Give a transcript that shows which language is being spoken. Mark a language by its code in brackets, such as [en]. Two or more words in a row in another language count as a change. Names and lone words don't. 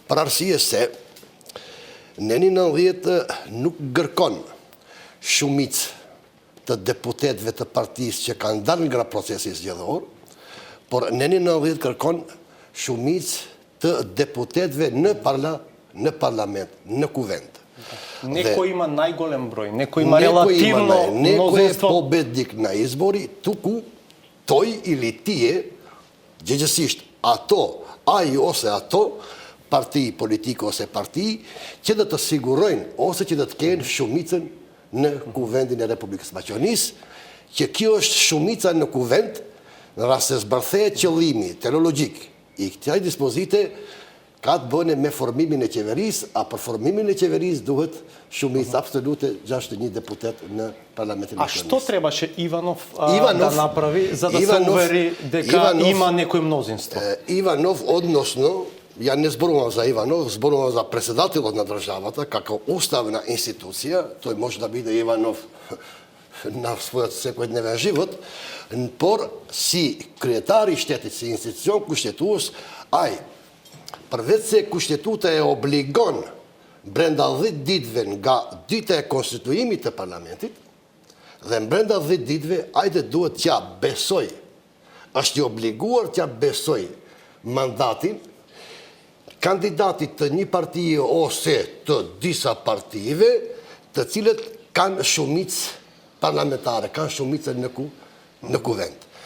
[sq] Për arsye se Neni 90 nuk gërkon shumicë të deputetëve të partisë që kanë dalë nga procesi zgjedhor, por Neni 90 kërkon shumicë të deputetëve në parlament, në kuvend. [mk] Некој има најголем број, некој има релативно Некој е победник на избори, туку тој или тие, [sq] gjëgjësisht ato, ai ose ato, parti politike ose parti, që dhe të sigurojnë ose që dhe të kenë shumicën në kuvendin e Republikës Maqedonisë, që kjo është shumica në kuvend, në rast se zbërthehet qëllimi teleologjik i këtij dispozite, ka të bëne me formimin e qeverisë, a për formimin e qeverisë duhet shumicë absolute 61 deputet në Parlamentin [mk] А [sq] Maqedonisë. [mk] што требаше Иванов да направи за да се увери дека има некој мнозинство? Иванов, односно, ја не зборувам за Иванов, зборувам за председателот на државата, како уставна институција, тој може да биде Иванов на својот секојдневен живот, [sq] por si kryetari i shtetit, si institucion kushtetues, ai, përveç se kushtetuta e obligon brenda 10 ditëve nga dita e konstituimit të parlamentit, dhe brenda 10 ditëve, ajde duhet t'ja besoj, është i obliguar t'ja besoj mandatin kandidatit të një partije ose të disa partive të cilët kanë shumicë parlamentare, kanë shumicë në kuvend.